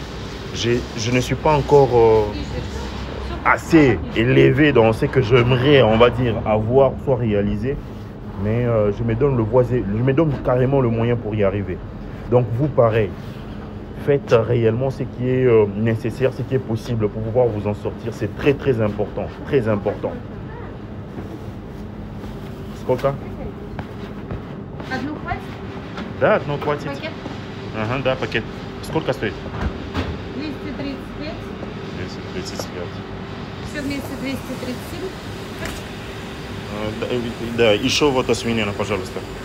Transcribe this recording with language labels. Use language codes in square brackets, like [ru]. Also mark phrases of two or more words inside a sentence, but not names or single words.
[fr] Je ne suis pas encore assez élevé dans ce que j'aimerais, on va dire, avoir, soit réalisé. Mais je me donne carrément le moyen pour y arriver. Donc vous, pareil, faites réellement ce qui est nécessaire, ce qui est possible pour pouvoir vous en sortir. C'est très, très important. Très important. [ru] Сколько? Одну хватит? Да, одно хватит. Пакет? Ага, да, пакет. Сколько стоит? 235. 235. Все вместе 237. Да, еще вот свинина, пожалуйста.